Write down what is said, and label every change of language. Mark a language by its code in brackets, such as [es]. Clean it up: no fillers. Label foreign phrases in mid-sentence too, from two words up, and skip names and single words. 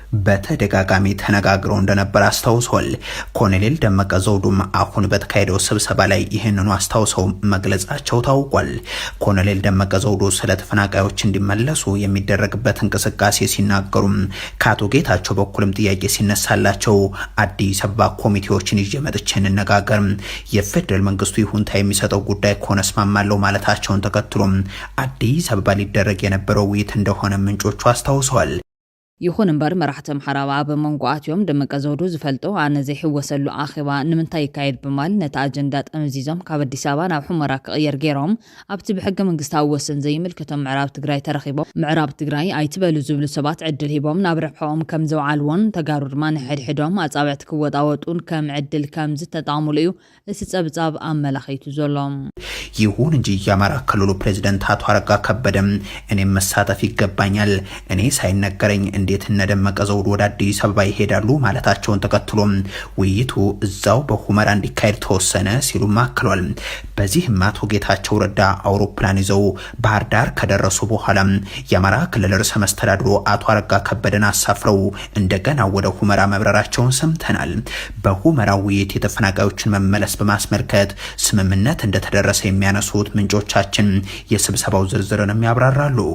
[am] በተደጋጋሚ ተነጋግረው እንደነበር አስታውሷል። ኮሎኔል ደመቀ ዘውዱም አሁን በተካሄደው ስብሰባ ላይ ይህንኑ አስታውሰው መግለጻቸው ታውቋል። ኮሎኔል ደመቀ ዘውዱ ስለ ተፈናቃዮች እንዲመለሱ የሚደረግበት እንቅስቃሴ ሲናገሩም ከአቶ ጌታቸው በኩልም ጥያቄ ሲነሳላቸው አዲስ አበባ ኮሚቴዎችን ይዤ መጥቼ እንነጋገር፣ የፌደራል መንግስቱ ይሁንታ የሚሰጠው ጉዳይ ከሆነ እስማማለሁ ማለታቸውን ተከትሎም አዲስ አበባ ሊደረግ የነበረው ውይይት እንደሆነ ምንጮቹ አስታውሰዋል። [ti] ይኹን እምበር መራሕቲ ኣምሓራ ኣብ መንጎኣትዮም ደመቀ ዘውዱ ዝፈልጦ ኣነ ዘይሕወሰሉ ኣኼባ ንምንታይ ይካየድ በማል ነቲ ኣጀንዳ ጠምዚዞም ካብ አዲስ ኣበባ ናብ ሑመራ ክቕየር ገይሮም ኣብቲ ብሕገ መንግስታዊ ወሰን ዘይምልከቶም ምዕራብ ትግራይ ተረኺቦም ምዕራብ ትግራይ ኣይትበሉ ዝብሉ ሰባት ዕድል ሂቦም ናብ ርሕቆም ከም ዘውዓልዎን ተጋሩ ድማ ንሕድሕዶም ኣጻብዕቲ ክወጣወጡን ከም ዕድል ከም ዝተጠቕሙሉ እዩ እቲ ጸብጻብ ኣመላኺቱ ዘሎ። [am] ይሁን እንጂ የአማራ ክልሉ ፕሬዝዳንት አቶ አረጋ ከበደም እኔም መሳተፍ ይገባኛል፣ እኔ ሳይነገረኝ እንዴት እነደመቀ ዘውዱ ወደ አዲስ አበባ ይሄዳሉ ማለታቸውን ተከትሎም ውይይቱ እዛው በሁመራ እንዲካሄድ ተወሰነ ሲሉ አክሏል። በዚህም አቶ ጌታቸው ረዳ አውሮፕላን ይዘው ባህር ዳር ከደረሱ በኋላ የአማራ ክልል ርዕሰ መስተዳድሩ አቶ አረጋ ከበደን አሳፍረው እንደገና ወደ ሁመራ መብረራቸውን ሰምተናል። በሁመራ ውይይት የተፈናቃዮችን መመለስ በማስመልከት ስምምነት እንደተደረሰ የሚያነሱት ምንጮቻችን የስብሰባው ዝርዝርንም ያብራራሉ።